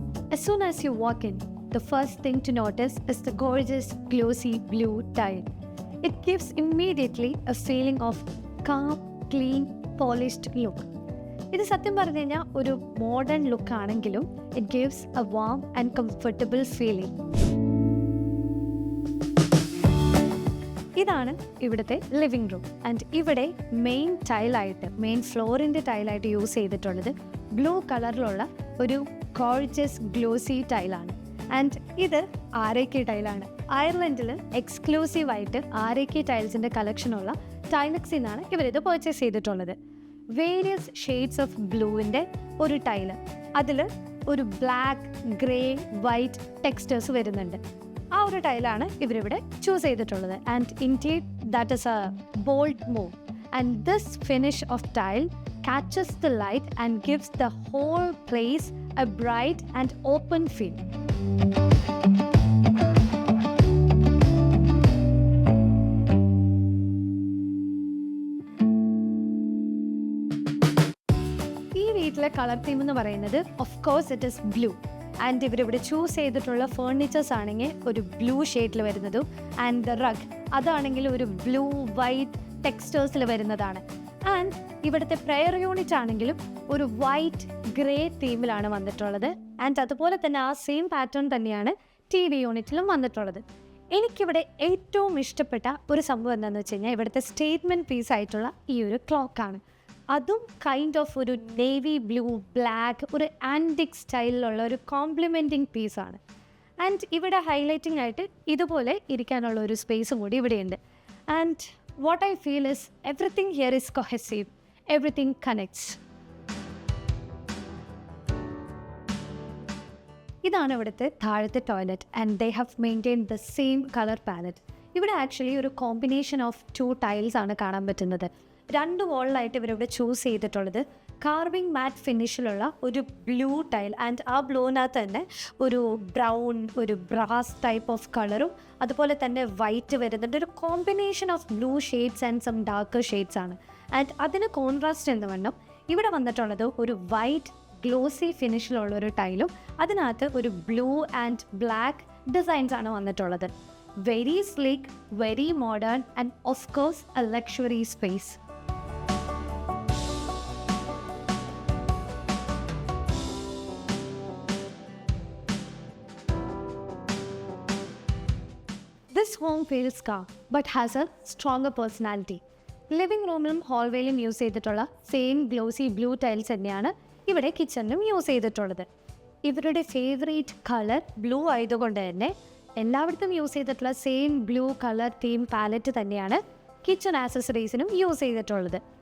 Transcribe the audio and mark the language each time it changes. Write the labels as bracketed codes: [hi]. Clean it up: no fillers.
[en] As soon as you walk in, the first thing to notice is the gorgeous glossy blue tile. It gives immediately a feeling of calm, clean, polished look. [ml] ഇത് സത്യം പറഞ്ഞു കഴിഞ്ഞാൽ ഒരു modern look ആണെങ്കിലും [en] It gives a warm and comfortable feeling. [ml] ഇതാണ് ഇവിടുത്തെ living room. And ഇവിടെ main ഫ്ലോറിൻ്റെ ടൈലായിട്ട് use ചെയ്തിട്ടുള്ളത് ബ്ലൂ കളറിലുള്ള ഒരു ഗോർജിയസ് ഗ്ലോസി ടൈലാണ്. ആൻഡ് ഇത് ആരേക്കി ടൈലാണ്. അയർലൻഡിൽ എക്സ്ക്ലൂസീവായിട്ട് ആരേക്കി ടൈൽസിൻ്റെ കളക്ഷനുള്ള ടൈലക്സിൽ നിന്നാണ് ഇവരിത് പർച്ചേസ് ചെയ്തിട്ടുള്ളത്. വേരിയസ് ഷെയ്ഡ്സ് ഓഫ് ബ്ലൂവിൻ്റെ ഒരു ടൈല്, അതിൽ ഒരു ബ്ലാക്ക്, ഗ്രേ, വൈറ്റ് ടെക്സ്റ്റേഴ്സ് വരുന്നുണ്ട്. ആ ഒരു ടൈലാണ് ഇവരിവിടെ ചൂസ് ചെയ്തിട്ടുള്ളത്. [en] And indeed that is a bold move. And this finish of tile catches the light and gives the whole place a bright and open feel. [ml] ഈ വീട്ടിലെ കളർ തീം എന്ന് പറയുന്നത് [en] Of course it is blue. [ml] And ഇവരിവിടെ choose ചെയ്തിട്ടുള്ള furnitures ആണെങ്കിൽ ഒരു blue ഷെയ്ഡിൽ വരുന്നതും ആൻഡ് ദ റഗ് അതാണെങ്കിൽ ഒരു ബ്ലൂ വൈറ്റ് ടെക്സ്റ്റേഴ്സിൽ വരുന്നതാണ്. ആൻഡ് ഇവിടുത്തെ പ്രെയർ യൂണിറ്റ് ആണെങ്കിലും ഒരു വൈറ്റ് ഗ്രേ തീമിലാണ് വന്നിട്ടുള്ളത്. ആൻഡ് അതുപോലെ തന്നെ ആ സെയിം പാറ്റേൺ തന്നെയാണ് TV യൂണിറ്റിലും വന്നിട്ടുള്ളത്. എനിക്കിവിടെ ഏറ്റവും ഇഷ്ടപ്പെട്ട ഒരു സംഭവം എന്താണെന്ന് വെച്ച് കഴിഞ്ഞാൽ ഇവിടുത്തെ സ്റ്റേറ്റ്മെൻറ്റ് പീസായിട്ടുള്ള ഈ ഒരു ക്ലോക്കാണ്. അതും കൈൻഡ് ഓഫ് ഒരു നേവി ബ്ലൂ, ബ്ലാക്ക്, ഒരു ആൻറ്റിക് സ്റ്റൈലിലുള്ള ഒരു കോംപ്ലിമെൻറ്റിങ് പീസാണ്. ആൻഡ് ഇവിടെ ഹൈലൈറ്റിംഗ് ആയിട്ട് ഇതുപോലെ ഇരിക്കാനുള്ള ഒരു സ്പേസും കൂടി ഇവിടെയുണ്ട്. [en] And what I feel is everything here is cohesive, everything connects. [ml] ഇതാണ് ഇവിടുത്തെ താഴത്തെ toilet [en] And they have maintain the same colour palette. [ml] ഇവിടെ ആക്ച്വലി ഒരു കോമ്പിനേഷൻ ഓഫ് 2 ടൈൽസ് ആണ് കാണാൻ പറ്റുന്നത്. 2 വോളിലായിട്ട് ഇവരിവിടെ ചൂസ് ചെയ്തിട്ടുള്ളത് കാർവിംഗ് മാറ്റ് ഫിനിഷിലുള്ള ഒരു ബ്ലൂ ടൈൽ. ആൻഡ് ആ ബ്ലൂവിനകത്ത് തന്നെ ഒരു ബ്രൗൺ, ഒരു ബ്രാസ് ടൈപ്പ് ഓഫ് കളറും അതുപോലെ തന്നെ വൈറ്റ് വരുന്നുണ്ട്. ഒരു combination of blue shades and some dark shades ആണ്. ആൻഡ് അതിന് കോൺട്രാസ്റ്റ് എന്ന് വണ്ണം ഇവിടെ വന്നിട്ടുള്ളത് ഒരു വൈറ്റ് ഗ്ലോസി ഫിനിഷിലുള്ള ഒരു ടൈലും അതിനകത്ത് ഒരു ബ്ലൂ ആൻഡ് ബ്ലാക്ക് ഡിസൈൻസ് ആണ് വന്നിട്ടുള്ളത്. [en] Very sleek, very modern and of course a luxury space. This home feels calm but has a stronger personality. [ml] Living റൂമിലും ഹാൾവേയിലും യൂസ് ചെയ്തിട്ടുള്ള സെയിം ഗ്ലോസി ബ്ലൂ ടൈൽസ് തന്നെയാണ് ഇവിടെ കിച്ചണിലും use ചെയ്തിട്ടുള്ളത്. ഇവരുടെ ഫേവറേറ്റ് കളർ ബ്ലൂ ആയതുകൊണ്ട് തന്നെ എല്ലായിടത്തും യൂസ് ചെയ്തിട്ടുള്ള same blue colour theme palette തന്നെയാണ് കിച്ചൺ ആക്സസറീസിനും യൂസ് ചെയ്തിട്ടുള്ളത്.